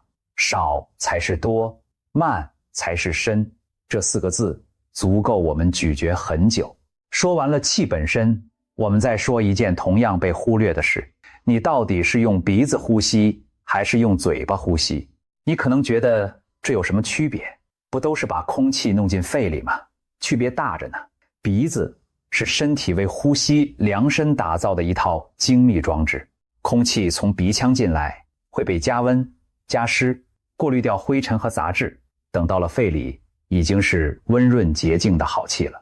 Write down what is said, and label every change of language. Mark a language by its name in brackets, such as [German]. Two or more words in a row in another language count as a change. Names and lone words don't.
[Chinese] 少才是多，慢才是深，這4個字足夠我們咀嚼很久。說完了氣本身，我們再說一件同樣被忽略的事。你到底是用鼻子呼吸還是用嘴巴呼吸？你可能覺得這有什麼區別？不都是把空氣弄進肺裡嗎？區別大着呢。鼻子是身體為呼吸量身打造的一套精密裝置，空氣從鼻腔進來，會被加溫、加濕，過濾掉灰塵和雜質，等到了肺裡，已經是溫潤潔淨的好氣了。